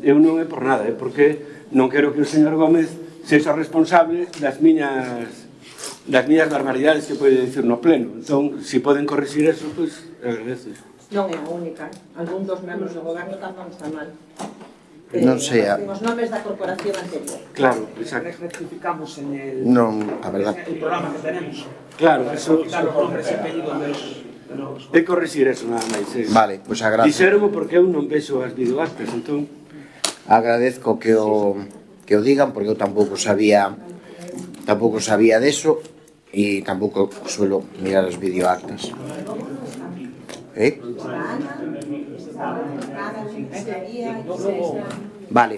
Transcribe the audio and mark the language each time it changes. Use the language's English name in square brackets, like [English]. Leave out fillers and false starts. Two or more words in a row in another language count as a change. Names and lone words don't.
[Galician] Eu non é por nada, é porque non quero que o señor Gómez sexa responsable das miñas barbaridades que pode dicir no pleno. Entón, se poden corrixir eso, pois, agradezo. Non é a única. Algún dos membros do goberno tamén está mal. Non sei. Os nomes da corporación anterior. Claro, exacto. [Spanish] Rectificamos en el... [Galician] Non, a verdad. [Spanish] El programa que tenemos. Claro, eso... Quitar los nombres y apellidos de los... [Galician] É corrixir eso, nada máis. Vale, pois agradezco. Dixéromo porque eu non vexo as videoactas, entón... Agradezco que o digan, porque eu tampouco sabía deso e tampouco suelo mirar as videoactas. Vale.